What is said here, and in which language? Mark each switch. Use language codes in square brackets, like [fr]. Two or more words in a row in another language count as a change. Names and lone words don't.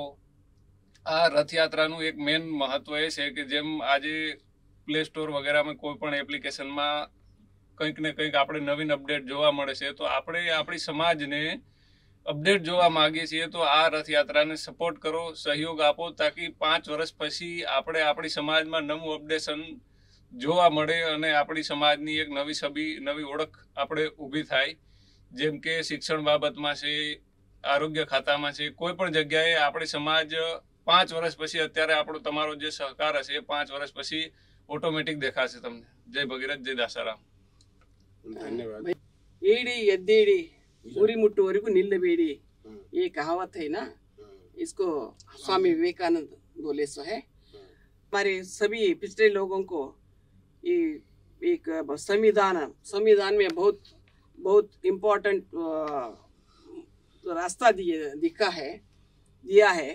[gu] આ રથયાત્રાનું એક મેન મહત્વ એ છે કે જેમ આજે પ્લે સ્ટોર વગેરેમાં કોઈ પણ એપ્લિકેશનમાં કંઈક ને કંઈક આપણે નવીન અપડેટ જોવા મળે છે, તો આપણે આપણી સમાજને અપડેટ જોવા માંગીએ છીએ તો આ રથયાત્રાને સપોર્ટ કરો, સહયોગ આપો, તાકી 5 વર્ષ પછી આપણે આપણી સમાજમાં નવું અપડેશન જોવા મળે અને આપણી સમાજની એક નવી છબી, નવી ઓળખ આપણે ઊભી થાય. જેમ કે શિક્ષણ બાબતમાં છે, આરોગ્ય ખાતામાં છે, કોઈ પણ જગ્યાએ આપણી સમાજ 5 વર્ષ પછી અત્યારે આપણો તમારો જે સહકાર હશે 5 વર્ષ પછી ઓટોમેટિક દેખાશે તમને. જય ભગીરથ, જય દાસારાम. [hi] धन्यवाद। [kn] ಏಡಿ ಎದ್ದೇಡಿ ಗುರಿ ಮುಟ್ಟುವವರೆಗೂ ನಿಲ್ಲಬೇಡಿ, [hi] ये कहावत है ना, इसको स्वामी विवेकानंद बोले सो है। हमारे सभी पिछले लोगों को ये एक संविधान में बहुत बहुत इम्पोर्टेंट रास्ता दिया है।